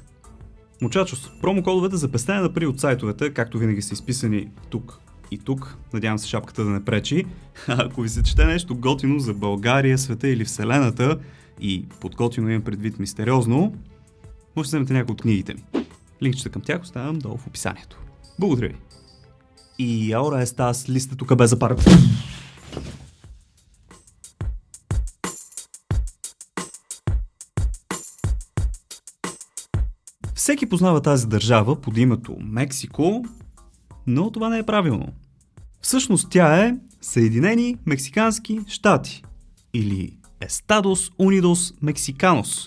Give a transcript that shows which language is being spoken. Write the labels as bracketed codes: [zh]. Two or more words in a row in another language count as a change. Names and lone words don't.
[bg] Мучачос, промокодовете за пестене на пари от сайтовете, както винаги са изписани тук и тук, надявам се шапката да не пречи. Ако ви се чете нещо готино за България, света или Вселената, и под готино имам предвид мистериозно, може да вземете някои от книгите ми. Линкчета към тях оставям долу в описанието. Благодаря ви. [es] И ahora estás listo tu cabeza para... [bg] Всеки познава тази държава под името Мексико, но това не е правилно. Всъщност тя е Съединени Мексикански щати или Estados Unidos Mexicanos.